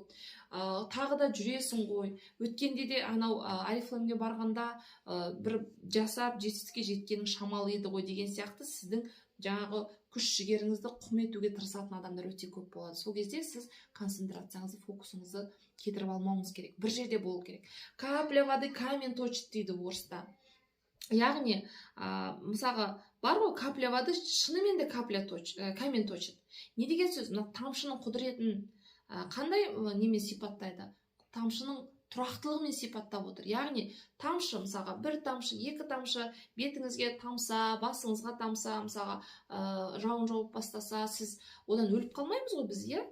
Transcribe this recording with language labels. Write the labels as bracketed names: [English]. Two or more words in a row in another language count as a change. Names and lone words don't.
[Kazakh] Тағы да жүресің ғой, өткенде де анау Арифлеймге барғанда бір жасап жетістікке жеткенің шамалы еді ғой деген сияқты сіздің жаңағы күш жігеріңізді құм етуге тырысатын адамдар өте көп болады. Сол кезде сіз концентрацияңызды, фокусыңызды кетіріп алмауыңыз керек. Бір жерде болу керек. [Russian] Капля воды камень точит [Kazakh] дейді орыста. Яғни, мысалға, бар ғой [Russian] капля воды, [Kazakh] шынымен де [Russian] камень точит. [Kazakh] Не деген сөз? Тамшының құдіретін қандай немен сипаттайды? Тамшының тұрақтылығымен сипаттап отыр. Яғни, тамшы, мысалға, бір тамшы, екі тамшы бетіңізге тамса, басыңызға тамса, мысалға, жауын жауып бастаса, сіз одан өліп қалмаймыз ғой біз, иә?